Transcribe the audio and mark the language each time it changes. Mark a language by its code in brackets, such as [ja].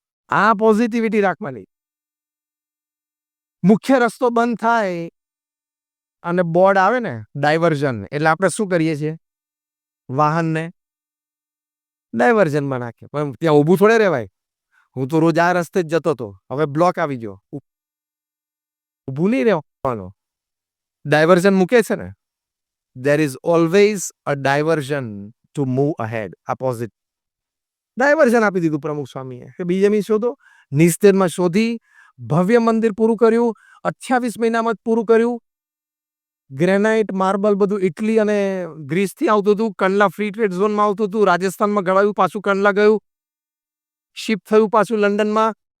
[gu] આ પોઝિટિવિટી રાખવાની. મુખ્ય રસ્તો બંધ થાય અને બોર્ડ આવે ને, ડાયવર્ઝન, એટલે આપણે શું કરીએ છીએ? વાહનને ડાયવર્ઝનમાં નાખીએ. પણ ત્યાં ઊભું થોડે રહેવાય. હું તો રોજ આ રસ્તે જ જતો હતો, હવે બ્લોક આવી ગયો, ઊભું નહીં રહેવાનું. ડાયવર્ઝન મૂકે છે ને, [en] there is always a diversion to move ahead. [gu] Opposite diversion આપી દીધું પ્રમુખ સ્વામીએ કે બીજેમી શોધો. નિસ્તેરમાં શોધી ભવ્ય મંદિર પૂરું કર્યું, 28 મહિનામાં જ પૂરું કર્યું. ગ્રેનાઇટ માર્બલ બધું ઇટલી અને ગ્રીસથી આવતું હતું. કંડલા ફ્રી ટ્રેડ ઝોનમાં આવતું હતું. રાજસ્થાનમાં ગળાયું, પાછું કંડલા ગયું, શિફ્ટ થયું પાછું લંડનમાં.